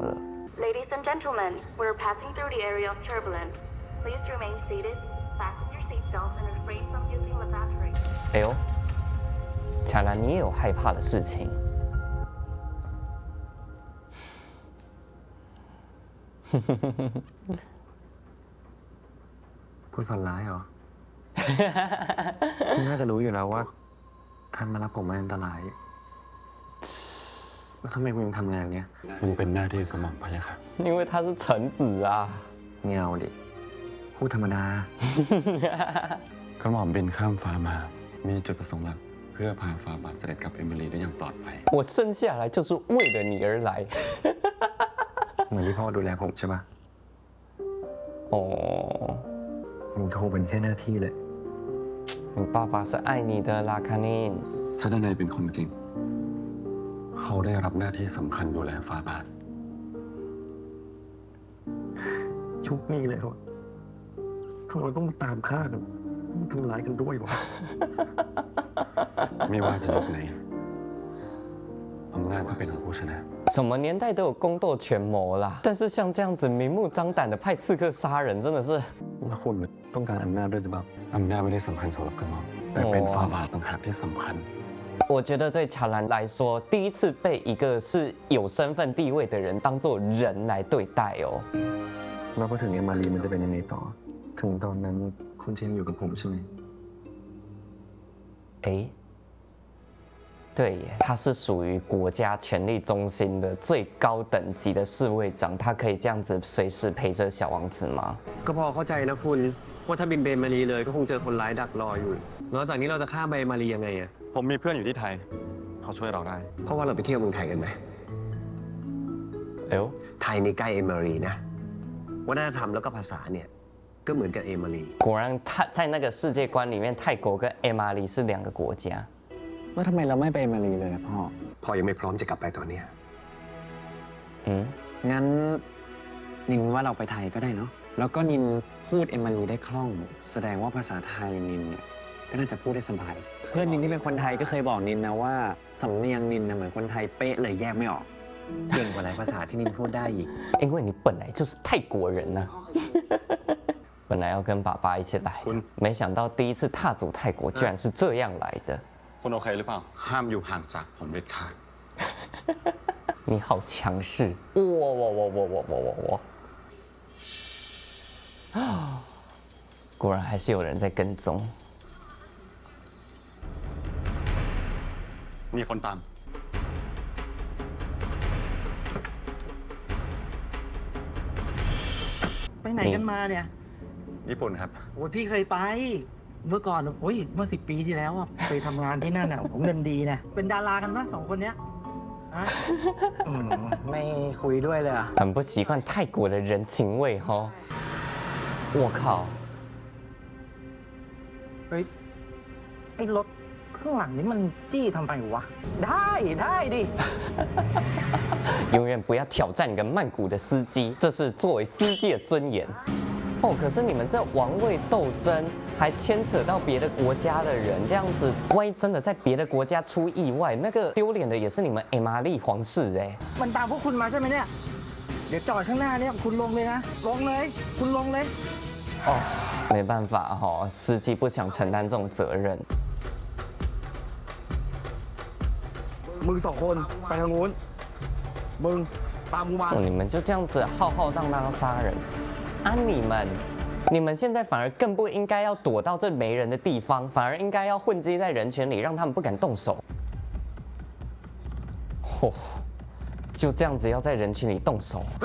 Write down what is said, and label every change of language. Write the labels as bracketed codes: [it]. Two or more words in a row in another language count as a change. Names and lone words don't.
[en] Ladies and gentlemen, we're passing through the area of turbulence. Please remain seated, fasten your seatbelts, and refrain from using the battery. [zh] 哎呦，巧兰，你也有害怕的事情。 [th] คุณฝันร้ายเหรอ คุณน่าจะรู้อยู่แล้วว่าคันมารับผมมันอันตรายแล้วทำไมคุณยังทำงานเนี้ย มันเป็นหน้าที่กระหม่อมพะยะค่ะ [zh] 因为他是臣子啊。 [th] เงาดิ พูดธรรมดา กระหม่อมบินข้ามฟ้ามา มีจุดประสงค์หลักเพื่อพาฟาบาทเสด็จกับเอมิลีได้อย่างปลอดภัย [zh] 我生下来就是为了你而来。 [th] เหมือนที่พ่อดูแลผมใช่ปะ 哦， มันก็คงเป็นแค่หน้าที่เลย [zh] 你爸爸是爱你的啦，卡尼。 [th] ถ้าด้านในเป็นคนเก่ง เขาได้รับหน้าที่สำคัญดูแลฟาบาท ชุกนี่เลยครับทำไมต้องมาตามฆ่ากันทำร้ายกันด้วยวะ ไม่ว่าจะยุคไหนอำนาจก็เป็นของผู้ชนะ [zh] 什么年代都有宫斗权谋啦，但是像这样子明目张胆的派刺客杀人，真的是 [th] แล้วคุณต้องการอำนาจด้วยหรือเปล่า อำนาจไม่ได้สำคัญสำหรับกระหม่อมแต่เป็นฟาบาทต่างหากที่สำคัญ [zh] 我觉得对乔兰来说，第一次被一个是有身份地位的人当做人来对待哦。 [th] แล้วพอถึงเอมารีมันจะเป็นยังไงต่อ ถึงตอนนั้นคุณจะยังอยู่กับผมใช่ไหม [zh] 哎，对耶，他是属于国家权力中心的最高等级的侍卫长，他可以这样子随时陪着小王子吗？ [th] ก็พอเข้าใจนะคุณว่าถ้าบินเบมารีเลยก็คงเจอคนร้ายดักรออยู่แล้วจากนี้เราจะข้ามไปมารียังไงอะ ผมมีเพื่อนอยู่ที่ไทย เขาช่วยเราได้ เพราะว่าเราไปเที่ยวเมืองไทยกันไหม 哎呦， ไทยนี่ใกล้เอมารีนะวัฒนธรรมแล้วก็ภาษาเนี่ยก็เหมือนกับเอมารี [zh] 果然他在那个世界观里面，泰国跟艾玛里是两个国家。 [th] ว่าทำไมเราไม่ไปเอมารีเลยอะพ่อ พ่อยังไม่พร้อมจะกลับไปตอนเนี้ย 嗯， งั้นนินว่าเราไปไทยก็ได้เนาะ แล้วก็นินพูดเอมารีได้คล่อง แสดงว่าภาษาไทยนินเนี่ยก็น่าจะพูดได้สบาย เพื่อนนินที่เป็นคนไทยก็เคยบอกนินนะว่าสำเนียงนินนะเหมือนคนไทยเป๊ะเลยแยกไม่ออก เก่งกว่าหลายภาษาที่นินพูดได้อีก [zh] 因为你本来就是泰国人呢、本来要跟爸爸一起来的，没想到第一次踏足泰国居然是这样来的。 [th] คุณโอเคหรือเปล่า ห้ามอยู่ห่างจากผมเด็ดขาด [zh] 你好强势！哇！果然还是有人在跟踪。 [th] มีคนตาม ไปไหนกันมาเนี่ย ญี่ปุ่นครับ โอ้ยพี่เคยไป เมื่อก่อนโอ้ยเมื่อ10 ปีที่แล้วอะไปทำงานที่นั่นอะผมเงินดีนะเป็นดารากันปะ2 คนเนี้ยฮะไม่คุยด้วยเลยอะ [zh] 很不习惯泰国的人情味哈。我靠！ [th] เฮ้ยไอ้รถข้างหลังนี้มันจี้ทำไมวะ ได้ดิ [zh] 永远不要挑战一个曼谷的司机，这是作为司机的尊严。哦，可是你们这王位斗争还牵扯到别的国家的人，这样子，万一真的在别的国家出意外，那个丢脸的也是你们艾玛丽皇室哎。 [th] มันตามพวกคุณมาใช่ไหมเนี่ย เดี๋ยวจอดข้างหน้าเนี่ยคุณลงเลยนะ ลงเลย คุณลงเลย [zh] 哦，没办法哈、司机不想承担这种责任。 [th] มึง2 คนไปทางนู้น มึงตามกูมา [zh] 哦，你们就这样子浩浩荡荡地杀人啊！你们现在反而更不应该要躲到这没人的地方，反而应该要混迹在人群里，让他们不敢动手。哦，就这样子要在人群里动手。